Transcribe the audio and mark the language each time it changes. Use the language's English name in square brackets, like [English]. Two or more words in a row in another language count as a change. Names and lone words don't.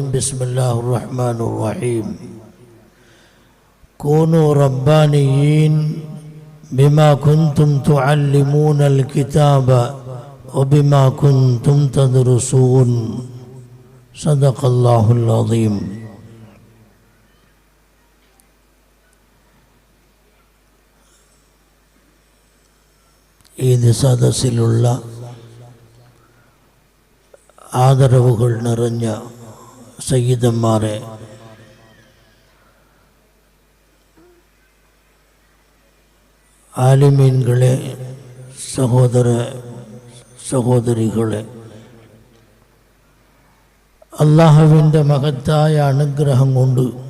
[Arabic] بسم الله الرحمن الرحيم. كونوا ربانيين بما كنتم تعلمون الكتاب وبما كنتم تدرسون. صدق الله العظيم. [Malayalam] ഈദ് സദസ്സിലുള്ള ആദരവുകൾ നിറഞ്ഞ സയ്യിദന്മാരെ, ആലിമീൻകളെ, സഹോദരികളെ, അല്ലാഹുവിൻ്റെ മഹത്തായ അനുഗ്രഹം കൊണ്ട്